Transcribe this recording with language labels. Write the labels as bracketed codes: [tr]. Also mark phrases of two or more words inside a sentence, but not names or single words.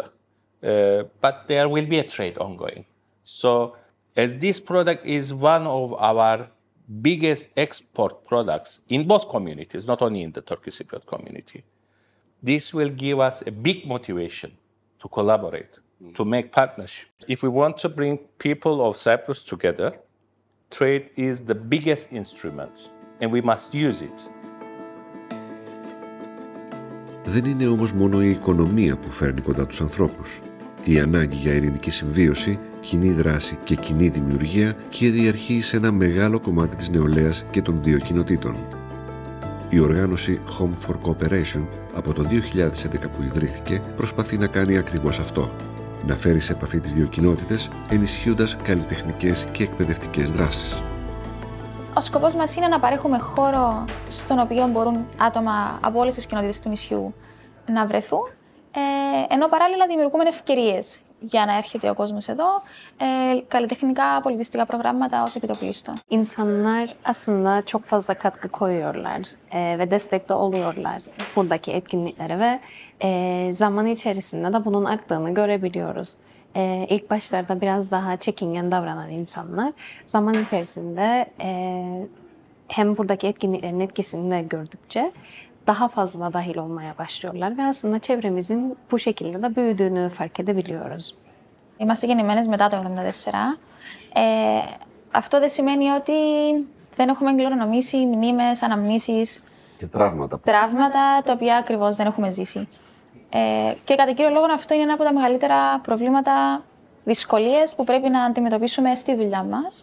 [en] But there will be a trade ongoing. So as this product is one of our biggest export products in both communities, not only in the Turkish Cypriot community, this will give us a big motivation to collaborate, to make partnerships. If we want to bring people of Cyprus together, trade is the biggest instrument, and we must use it. [el] Δεν είναι όμως μόνο η οικονομία που φέρνει κοντά τους ανθρώπους. Η ανάγκη για ειρηνική συμβίωση, κοινή δράση και κοινή δημιουργία κυριαρχεί σε ένα μεγάλο κομμάτι της νεολαίας και των δύο κοινοτήτων. Η οργάνωση Home for Cooperation από το 2011 που ιδρύθηκε προσπαθεί να κάνει ακριβώς αυτό. Να φέρει σε επαφή τις δύο κοινότητες ενισχύοντας καλλιτεχνικές και εκπαιδευτικές δράσεις. Ο σκοπός μας είναι να παρέχουμε χώρο στον οποίο μπορούν άτομα από όλες τις κοινότητες του νησιού να βρεθούν, ενώ παράλληλα δημιουργούμε ευκαιρίες για να έρχεται ο κόσμος εδώ, kalitechnika, πολιτιστικά προγράμματα ως επιτοπλίστων. [tr] İnsanlar aslında çok fazla katkı koyuyorlar ve destekte oluyorlar buradaki etkinliklere ve zaman içerisinde de bunun arttığını görebiliyoruz. İlk başlarda biraz daha çekingen davranan insanlar zaman içerisinde hem buradaki etkinliklerin etkisini de gördükçe daha fazla dahil olmaya başlıyorlar ve aslında çevremizin bu şekilde de büyüdüğünü fark edebiliyoruz. [el] Είμαστε γεννημένες μετά το 1974. Αυτό δεν σημαίνει ότι δεν έχουμε κληρονομήσει μνήμες, αναμνήσεις και τραύματα τα οποία ακριβώς δεν έχουμε ζήσει. Και κατά κύριο λόγο αυτό είναι ένα από τα μεγαλύτερα προβλήματα, δυσκολίες που πρέπει να αντιμετωπίσουμε στη δουλειά μας.